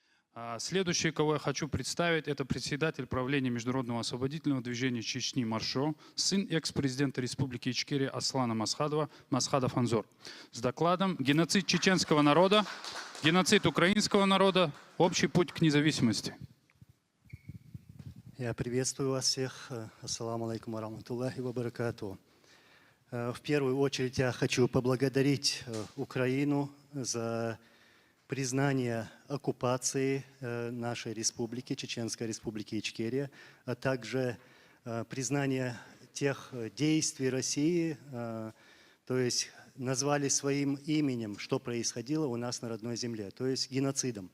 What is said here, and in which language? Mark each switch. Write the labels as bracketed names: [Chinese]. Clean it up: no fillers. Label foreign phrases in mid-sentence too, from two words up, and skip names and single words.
[Russian] Следующий, кого я хочу представить, это председатель правления Международного освободительного движения Чечни Маршо, сын экс-президента Республики Ичкерия Аслана Масхадова, Масхадов Анзор. С докладом «Геноцид чеченского народа, геноцид украинского народа, общий путь к независимости». Я приветствую вас всех. [Arabic] السلام عليكم ورحمة الله وبركاته. [Russian] В первую очередь я хочу поблагодарить Украину за признание оккупации нашей республики, Чеченской республики Ичкерия, а также признание тех действий России, то есть назвали своим именем, что происходило у нас на родной земле, то есть геноцидом.